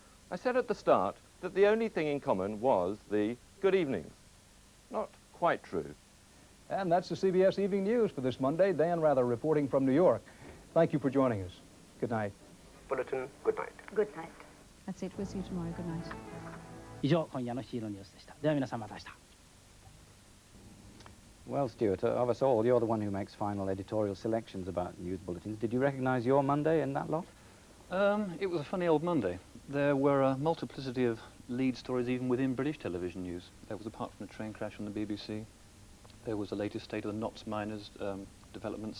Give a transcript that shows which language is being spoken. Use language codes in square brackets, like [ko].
[en] I said at the start that the only thing in common was the good evenings. Not quite true. And that's the CBS Evening News for this Monday. Dan Rather reporting from New York. Thank you for joining us. Good night. Bulletin, good night. Good night. That's it. We'll see you tomorrow. Good night. [ja] 以上、今夜のヒーローニュースでした。では皆さんまた明日。 [en] Well, Stuart, of us all, you're the one who makes final editorial selections about news bulletins. Did you recognise your Monday in that lot? It was a funny old Monday. There were a multiplicity of lead stories even within British television news. There was, apart from the train crash on the BBC, there was the latest state of the Knots miners developments.